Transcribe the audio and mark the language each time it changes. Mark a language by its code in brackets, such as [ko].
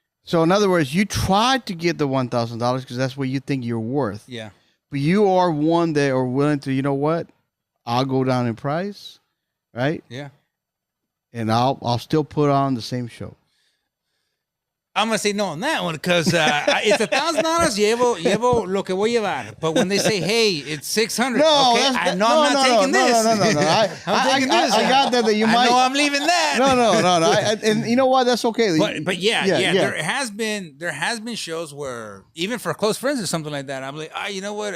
[en] So in other words, you tried to get the $1,000 because that's what you think you're worth. Yeah. But you are one that are willing to, you know what, I'll go down in price, right? Yeah. And I'll still put on the same show. I'm going to say no on that one because it's $1,000. [es] Llevo lo que voy a llevar. [en] But when they say, hey, it's 600, no, okay, I'm not taking this. No. I'm taking this. I got that you might. I know I'm leaving that. No. And you know what? That's okay. But yeah. There has been shows where even for close friends or something like that, I'm like, you know what?